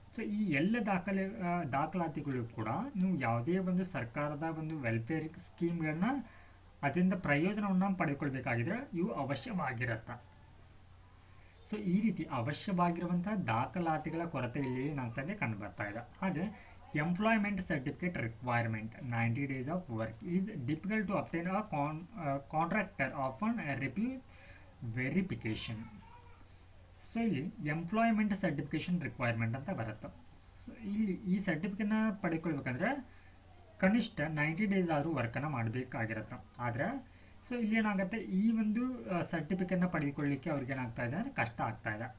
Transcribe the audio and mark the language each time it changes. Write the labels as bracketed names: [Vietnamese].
[Kannada] So ಈ ಎಲ್ಲ ದಾಖಲಾತಿಗಳು ಕೂಡ ನೀವು ಯಾವುದೇ ಒಂದು ಸರ್ಕಾರದ ಒಂದು ವೆಲ್ಫೇರ್ ಸ್ಕೀಮ್ಗಳನ್ನ ಅದರಿಂದ ಪ್ರಯೋಜನವನ್ನು ಪಡೆದುಕೊಳ್ಬೇಕಾಗಿದ್ರೆ ಇವು ಅವಶ್ಯವಾಗಿರುತ್ತೆ. ಸೊ ಈ ರೀತಿ ಅವಶ್ಯವಾಗಿರುವಂಥ ದಾಖಲಾತಿಗಳ ಕೊರತೆ ಇಲ್ಲಿ ಏನಾಗ್ತಾ ಇದೆ ಕಂಡು ಬರ್ತಾ ಇದೆ. ಹಾಗೆ [English] Employment certificate requirement 90 days of work is difficult to obtain a contractor often refuse verification. [Kannada] So ಇಲ್ಲಿ ಎಂಪ್ಲಾಯ್ಮೆಂಟ್ ಸರ್ಟಿಫಿಕೇಶನ್ ರಿಕ್ವೈರ್ಮೆಂಟ್ ಅಂತ ಬರುತ್ತೆ. ಸೊ ಇಲ್ಲಿ ಈ ಸರ್ಟಿಫಿಕೇಟ್ನ ಪಡ್ಕೊಳ್ಬೇಕಂದ್ರೆ ಕನಿಷ್ಠ 90 ಡೇಸ್ ಆದರೂ ವರ್ಕನ್ನು ಮಾಡಬೇಕಾಗಿರುತ್ತೆ. ಆದರೆ ಸೊ ಇಲ್ಲಿ ಏನಾಗುತ್ತೆ, ಈ ಒಂದು ಸರ್ಟಿಫಿಕೇಟ್ನ ಪಡೆದುಕೊಳ್ಳಿಕ್ಕೆ ಅವ್ರಿಗೆ ಏನಾಗ್ತಾ ಇದೆ ಅಂದರೆ ಕಷ್ಟ ಆಗ್ತಾ ಇದೆ.